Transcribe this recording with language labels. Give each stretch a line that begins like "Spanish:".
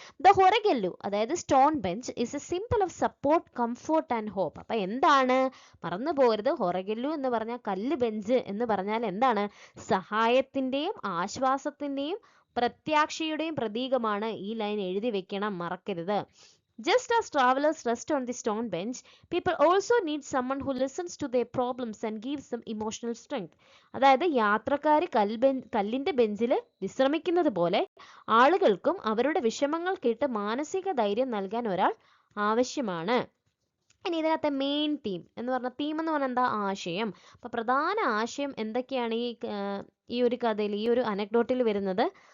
English: The ഹൊറഗെല്ലു അതായത് stone bench is a symbol of support, comfort and hope.
Malayalam: അപ്പം എന്താണ്? മറന്നു പോകരുത്, ഹൊറഗെല്ലു എന്ന് പറഞ്ഞാൽ കല്ല് ബെഞ്ച് എന്ന് പറഞ്ഞാൽ എന്താണ്? സഹായത്തിന്റെയും ആശ്വാസത്തിന്റെയും പ്രത്യാശയുടെയും പ്രതീകമാണ്. ഈ ലൈൻ എഴുതി വെക്കണം, മറക്കരുത്.
English: Just as travelers rest on the stone bench, people also need someone who listens to their problems and gives them emotional strength.
Malayalam: അതായത് യാത്രക്കാർ കല്ലിന്റെ ബെഞ്ചിൽ വിശ്രമിക്കുന്നത് പോലെ ആളുകൾക്കും അവരുടെ വിഷമങ്ങൾ കേട്ട് മാനസിക ധൈര്യം നൽകാൻ ഒരാൾ ആവശ്യമാണ്. ഇനി ഇതിനകത്തെ മെയിൻ തീം എന്ന് പറഞ്ഞാൽ, തീം എന്ന് പറഞ്ഞാൽ എന്താ? ആശയം. അപ്പൊ പ്രധാന ആശയം എന്തൊക്കെയാണ് ഈ ഒരു കഥയിൽ, ഈ ഒരു അനക്ഡോട്ടിൽ വരുന്നത്?